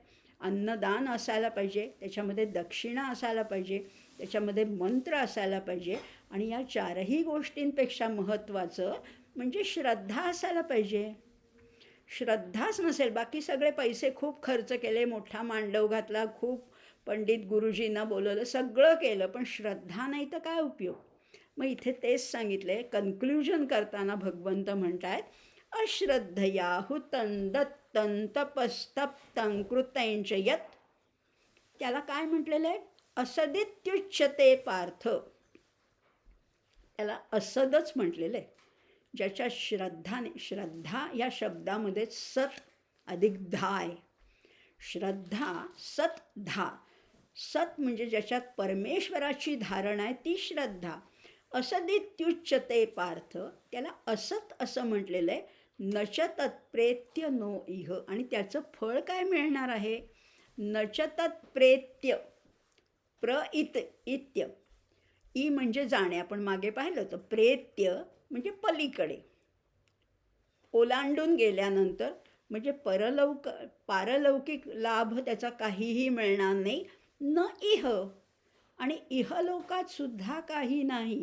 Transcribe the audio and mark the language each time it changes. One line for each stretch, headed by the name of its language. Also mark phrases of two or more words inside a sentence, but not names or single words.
Marathi: अन्नदान असायला पाहिजे, त्याच्यामध्ये दक्षिणा असायला पाहिजे, त्याच्यामध्ये मंत्र असायला पाहिजे, आणि या 4ही गोष्टींपेक्षा महत्त्वाचं म्हणजे श्रद्धा असायला पाहिजे. श्रद्धाच नसेल, बाकी सगळे पैसे खूप खर्च केले, मोठा मांडव घातला, खूप पंडित गुरुजींना बोलवलं, सगळं केलं, पण श्रद्धा नाही तर काय उपयोग? मग इथे तेच सांगितले. कन्क्ल्युजन करताना भगवंत म्हणतायत,
Sanskrit: अश्रद्धया हुतं दत्तं तपस्तप्तं कृतंच यत्.
Marathi: त्याला काय म्हटलेलं आहे?
Sanskrit: असदित्युच्यते पार्थ.
Marathi: त्याला असदच म्हटलेलं आहे. ज्याच्या श्रद्धाने, श्रद्धा या शब्दामध्ये सत अधिक धा आहे. श्रद्धा सत धा. सत म्हणजे ज्याच्यात परमेश्वराची धारणा आहे ती श्रद्धा.
Sanskrit: असदित्युच्यते पार्थ,
Marathi: त्याला असत असं म्हटलेलं आहे.
Sanskrit: नच तत्प्रेत्य नो इह,
Marathi: आणि त्याचं फळ काय मिळणार आहे?
Sanskrit: नच तत्प्रेत्य, प्र इत्य,
Marathi: ई म्हणजे जाणे, आपण मागे पाहिलं होतं. प्रेत्य म्हणजे पलीकडे, ओलांडून गेल्यानंतर, म्हणजे पारलौकिक लाभ त्याचा काहीही मिळणार नाही.
Sanskrit: न इह,
Marathi: आणि इहलोकात सुद्धा काही नाही.